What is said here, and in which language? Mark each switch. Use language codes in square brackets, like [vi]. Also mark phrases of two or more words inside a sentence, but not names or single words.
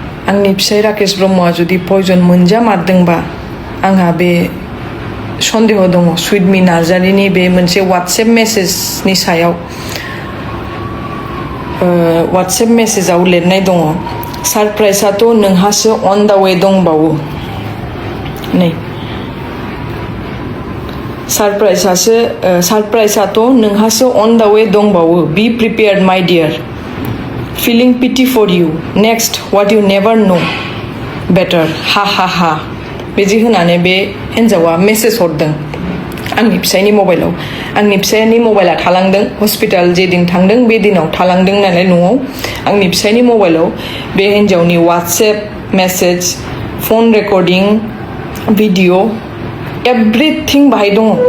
[brx] आंनि फिसाय राकेश ब्रह्मआ जुदि पयजन मोनजामारदोंबा आंहा बे सन्देह दङ सुइटमी नार्जारिनि बे मोनसे वाट्सएप मेसेजनि सायाव वाट्सएप मेसेजाव लिरनाय दङ सारप्राइजआथ' नोंहासो [en] on the way [brx] दंबावो नै सारप्राइजआथ' नोंहासो [en] on the way दंबावो be prepared my dear feeling pity for you next what you never know better ha ha ha [brx] बिदि होनानै बे हिन्जावा मेसेज हरदों आंनि फिसायनि मबाइलाव आंनि फिसायनि मबाइला थालांदों हस्पिटाल जे दिन थांदों बे दिनाव थालांदों नालाय न'आव आंनि फिसायनि मबाइलाव बे हिन्जावनि वाट्सएप मेसेज [en] phone recording video everything [brx] बाहाय दङ